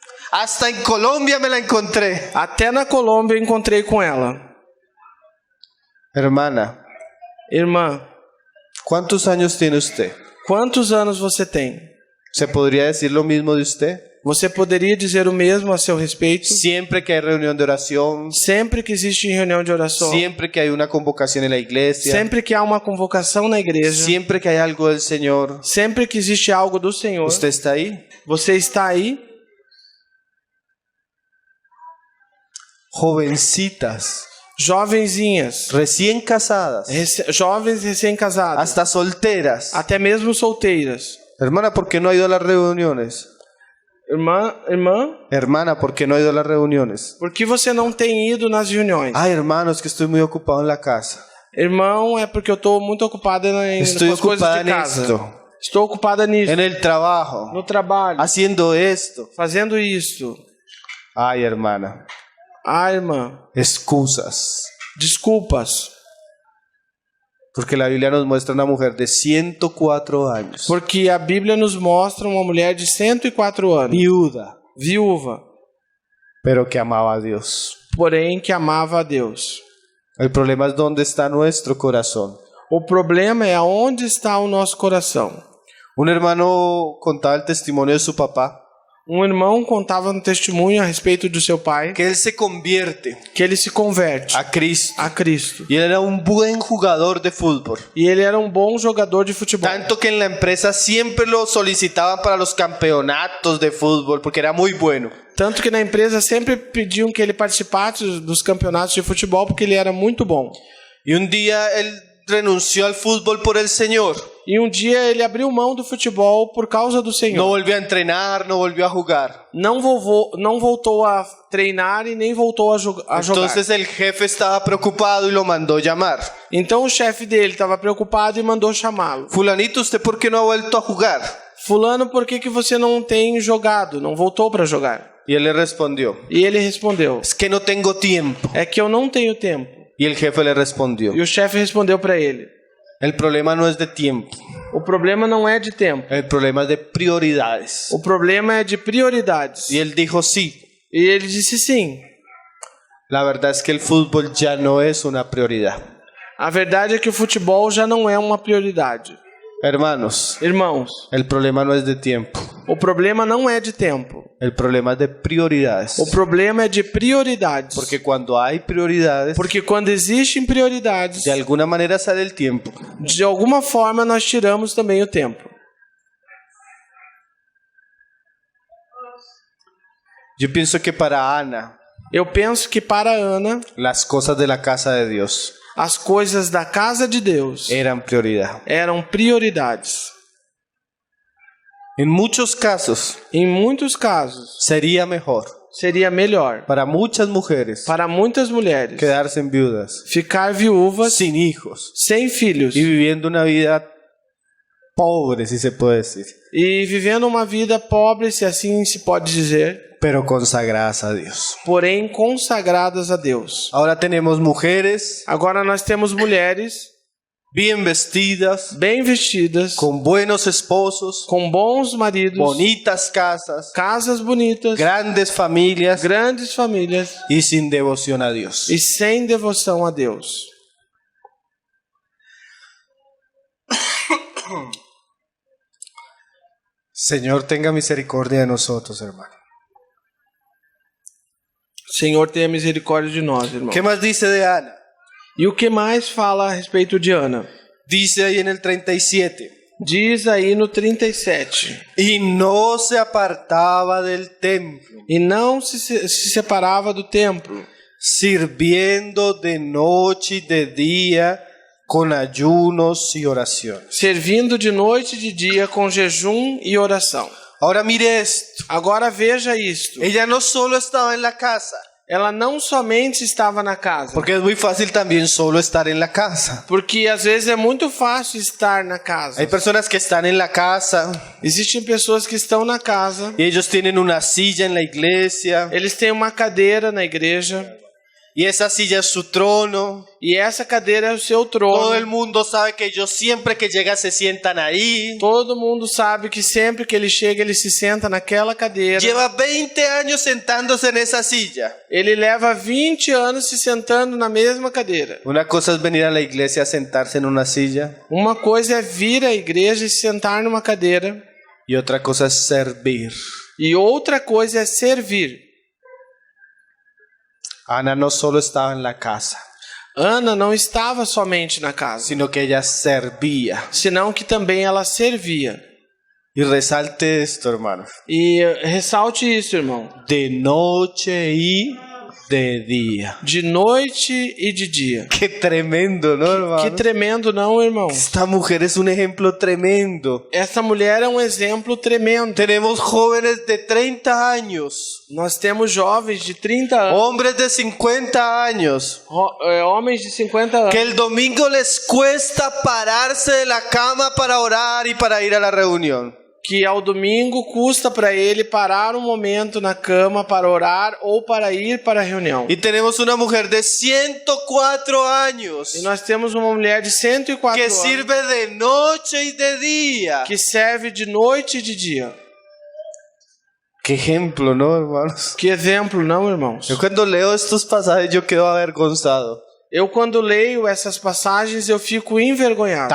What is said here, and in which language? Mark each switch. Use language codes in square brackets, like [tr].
[es] Hasta en Colombia me la encontré. [pt] Até na Colômbia eu encontrei com ela. [es] Hermana, [pt] Irmã, [es] ¿cuántos años tiene usted? [pt] quantos anos você tem? [es] ¿Se podría decir lo mismo de usted? [pt] Você poderia dizer o mesmo a seu respeito? [es] Siempre que hay reunión de oración, [pt] Sempre que existe reunião de oração, [es] siempre que hay una convocación en la iglesia, [pt] sempre que há uma convocação na igreja, [es] siempre que hay algo del Señor, [pt] sempre que existe algo do Senhor, [es] ¿usted está ahí? [pt] você está aí? [es] Jovencitas, [pt] Jovenzinhas, [es] recién casadas, [pt] jovens recém-casadas, [es] hasta solteras. [pt] até mesmo solteiras. [es] Hermana, ¿por qué no ha ido a las reuniones? [pt] Irmã, [es] Hermana, ¿por qué no ha ido a las reuniones? [pt] por que você não tem ido nas reuniões? [es] Ay, hermano, es que estoy muy ocupado en la casa. [pt] Irmão, é porque eu estou muito ocupada [es] Estoy [pt] com as coisas [es] ocupada [pt] de [es] en [pt] casa. [es] esto, [pt] Estou ocupada nisso, [es] en el trabajo, [pt] no trabalho, [es] haciendo esto. [pt] fazendo isso. [es] Ay, hermana, [pt] Ah, irmã, [es] excusas. [pt] desculpas. [es] Porque la Biblia nos muestra una mujer de 104 años, [pt] Porque a Bíblia nos mostra uma mulher de 104 anos, [es] viuda, [pt] viúva, [es] pero que amaba a Dios. [pt] porém que amava a Deus. [es] El problema es dónde está nuestro corazón. [pt] O problema é aonde está o nosso coração. [es] Un hermano contaba el testimonio de su papá, [pt] Um irmão contava um testemunho a respeito do seu pai, [es] que él se convierte [pt] que ele se converte [es] a Cristo. [pt] a Cristo. [es] Y él era un buen jugador de fútbol. [pt] E ele era um bom jogador de futebol. [es] Tanto que en la empresa siempre lo solicitaban para los campeonatos de fútbol porque era muy bueno. [pt] Tanto que na empresa sempre pediam que ele participasse dos campeonatos de futebol porque ele era muito bom. [es] Y un día él renunció al fútbol por el Señor. [pt] E um dia ele abriu mão do futebol por causa do [es] No [pt] Senhor. [es] volvió a entrenar, no volvió a jugar. [pt] Não voltou a treinar e nem voltou a jogar. [es] Entonces el jefe estaba preocupado y lo mandó llamar. [pt] Então o chefe dele estava preocupado e mandou chamá-lo. [es] Fulanito, ¿usted por qué no ha vuelto a jugar? [pt] Fulano, por que você não tem jogado? Não voltou para jogar? [es] Y él le respondió, [pt] E ele respondeu: [es] es que no tengo tiempo. [pt] é que eu não tenho tempo. [es] Y el jefe le respondió, [pt] E o chefe respondeu para ele: [es] el problema no es de tiempo, [pt] o problema não é de tempo. [es] el problema es de prioridades. [pt] O problema é de prioridades. [es] Y él dijo, sí, [pt] E ele disse sim. [es] la verdad es que el fútbol ya no es una prioridad. [pt] A verdade é que o futebol já não é uma prioridade. [es] Hermanos, [pt] Irmãos, [es] el problema no es de tiempo, [pt] o problema não é de tempo. [es] el problema es de prioridades. [pt] O problema é de prioridades. [es] Porque cuando hay prioridades, [pt] Porque quando existem prioridades, [es] de alguna manera sale el tiempo. [pt] de alguma forma nós tiramos também o tempo. [es] Yo pienso que para Ana, [pt] Eu penso que para Ana, [es] las cosas de la casa de Dios [pt] as coisas da casa de Deus [es] eran prioridad. [pt] eram prioridades. [es] En muchos casos, [pt] Em muitos casos, [es] sería mejor [pt] seria melhor [es] para muchas mujeres [pt] para muitas mulheres [es] quedarse en viudas, [pt] ficar viúvas, [es] sin hijos [pt] sem filhos [es] y viviendo una vida pobre, si se puede decir, [pt] e vivendo uma vida pobre, se assim se pode dizer, [es] pero consagradas a Dios. [pt] porém consagradas a Deus. [es] Ahora tenemos mujeres [pt] Agora nós temos mulheres [es] bien vestidas, [pt] bem vestidas, [es] con buenos esposos, [pt] com bons maridos, [es] bonitas casas, [pt] casas bonitas, [es] grandes familias [pt] grandes famílias [es] y sin devoción a Dios. [pt] e sem devoção a Deus. [es] Señor, tenga misericordia de nosotros, hermano. [pt] Senhor, tenha misericórdia de nós, irmão. [es] ¿Qué más dice de Ana? [pt] E o que mais fala a respeito de Ana? [es] Dice ahí en el 37. [pt] Diz aí no 37. [es] Y no se apartaba del templo, [pt] E não se separava do templo, [es] sirviendo de noche y de día con ayunos y oraciones. [pt] servindo de noite e de dia com jejum e oração. [es] Ahora mire esto. [pt] Agora veja isto. [es] Ella no solo estaba en la casa, [pt] Ela não somente estava na casa, [es] porque es muy fácil también solo estar en la casa. [pt] porque às vezes é muito fácil estar na casa. [es] Hay personas que están en la casa [pt] Existem pessoas que estão na casa, [es] y ellos tienen una silla en la iglesia [pt] eles têm uma cadeira na igreja, [es] y esa silla es su trono. [pt] e essa cadeira é o seu [es] Todo el [pt] trono. [es] mundo sabe que ellos siempre que llegan se sientan ahí. [pt] Todo mundo sabe que sempre que ele chega, ele se senta naquela cadeira. [es] Lleva 20 años sentándose en esa silla. [pt] Ele leva 20 anos se sentando na mesma cadeira. [es] Una cosa es venir a la iglesia a sentarse en una silla [pt] Uma coisa é vir à igreja e se sentar numa cadeira, [es] y otra cosa es servir. [pt] e outra coisa é servir. [es] Ana no solo estaba en la casa, [pt] Ana não estava somente na casa, [es] sino que ella servía. [pt] senão que também ela servia. [es] Y resalte esto, hermano. [pt] E ressalte isso, irmão. [es] De noche y de día. [pt] De noite e de dia. [es] Qué tremendo, ¿no, hermano? [pt] Que tremendo, não, irmão? [es] Esta mujer es un ejemplo tremendo. [pt] Essa mulher é um exemplo tremendo. [es] Tenemos jóvenes de 30 años, [pt] Nós temos jovens de 30 anos, [es] hombres de 50 años, [pt] homens de 50 anos, [es] que el domingo les cuesta pararse de la cama para orar y para ir a la reunión. [pt] que ao domingo custa para ele parar um momento na cama para orar ou para ir para a reunião. [es] Y tenemos una mujer de 104 años [pt] E nós temos uma mulher de 104 [es] que [pt] anos [es] sirve de noche y de día. [pt] que serve de noite e de dia. [es] Qué ejemplo, ¿no, hermanos? [pt] Que exemplo, não, irmãos? [es] Yo cuando leo estos pasajes yo quedo avergonzado. [pt] Eu, quando leio essas passagens, eu fico envergonhado.